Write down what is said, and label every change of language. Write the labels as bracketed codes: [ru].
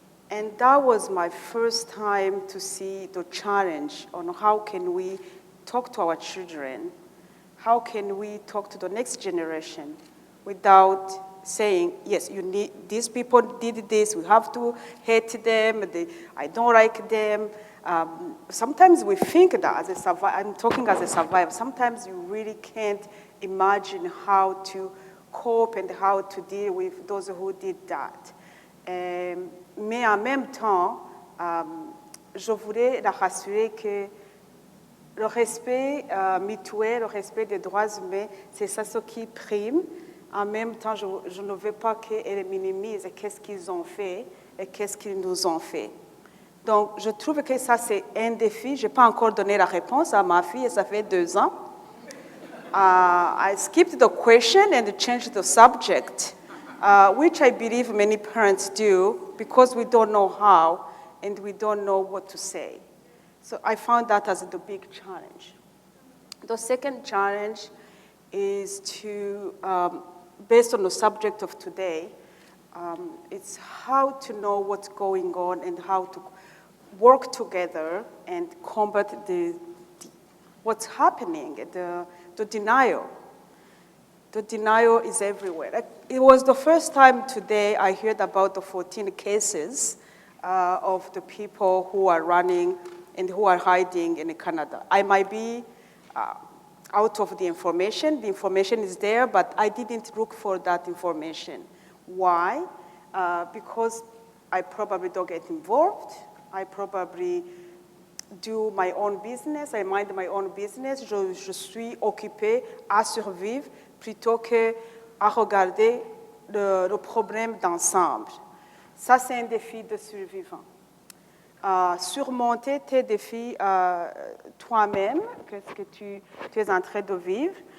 [en] And that was my first time to see the challenge on how can we talk to our children, how can we talk to the next generation without saying, yes, you need, these people did this, we have to hate them, I don't like them. Sometimes we think that as a survivor, I'm talking as a survivor, sometimes you really can't imagine how to cope and how to deal with those who did that. [fr] Mais en même temps, je voulais la rassurer que le respect mutuel, le respect des droits humains, c'est ça ce qui prime. En même temps, je ne veux pas qu'elle minimise qu'est-ce qu'ils ont fait et qu'est-ce qu'ils nous ont fait. Donc, je trouve que ça, c'est un défi. Je n'ai pas encore donné la réponse à ma fille, et ça fait 2 ans. [en] I skipped the question and changed the subject, which I believe many parents do because we don't know how and we don't know what to say. So I found that as the big challenge. The second challenge is to, based on the subject of today, it's how to know what's going on and how to work together and combat what's happening, the denial. The denial is everywhere. Like, it was the first time today I heard about the 14 cases of the people who are running and who are hiding in Canada. I might be out of the information. The information is there, but I didn't look for that information. Why? Because I probably don't get involved. I probably do my own business. I mind my own business. [fr] Je suis occupée à survivre plutôt que à regarder le problème d'ensemble. Ça, c'est un défi de survivant. Surmonter tes défis toi-même, qu'est-ce que tu es en train de vivre.